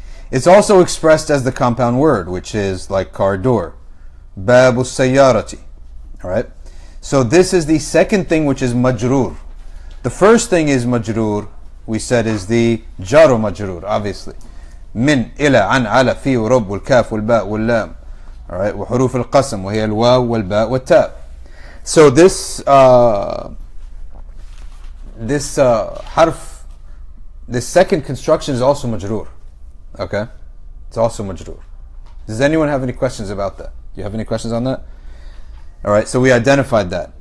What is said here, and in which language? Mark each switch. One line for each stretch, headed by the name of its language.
English: It's also expressed as the compound word, which is like car door. Babu sayyarati. Alright? So this is the second thing, which is majroor. The first thing is majroor, we said, is the jar majroor, obviously.
Arabic: من إلى عن على في ورب والكاف والباء واللام.
English: Alright?
Arabic: وحروف القسم وهي الواو والباء والتاء.
English: So this harf, this second construction is also majroor. Okay? It's also majroor. Does anyone have any questions about that? Do you have any questions on that? Alright, so we identified that.